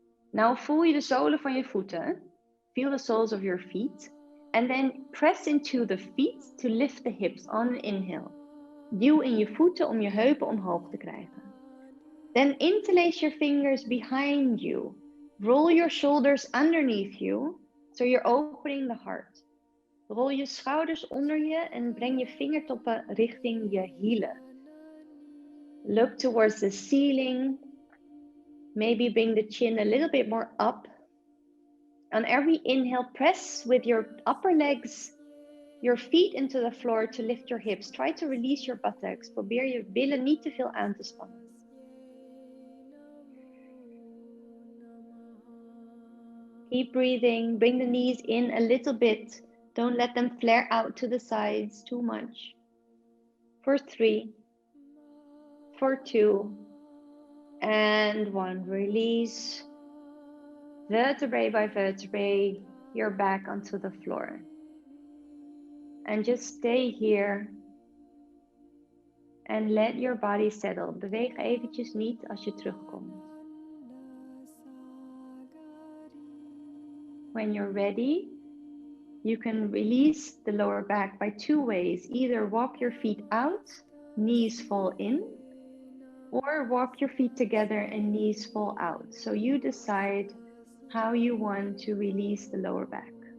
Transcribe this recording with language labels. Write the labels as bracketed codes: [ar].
[nl] Nou voel je de zolen van je voeten. [en] Feel the soles of your feet. And then press into the feet to lift the hips on an inhale. [nl] Duw in je voeten om je heupen omhoog te krijgen. [en] Then interlace your fingers behind you. Roll your shoulders underneath you, so you're opening the heart. [nl] Rol je schouders onder je en breng je vingertoppen richting je hielen. [en] Look towards the ceiling. Maybe bring the chin a little bit more up. On every inhale, press with your upper legs, your feet into the floor to lift your hips. Try to release your buttocks. [nl] Probeer je billen niet te veel aan te spannen. [en] Keep breathing. Bring the knees in a little bit. Don't let them flare out to the sides too much. For 3, for 2, and 1. Release. Vertebrae by vertebrae, you're back onto the floor. And just stay here and let your body settle. [nl] Beweeg eventjes niet als je terugkomt. [en] When you're ready, you can release the lower back by 2 ways. Either walk your feet out, knees fall in, or walk your feet together and knees fall out. So you decide how you want to release the lower back.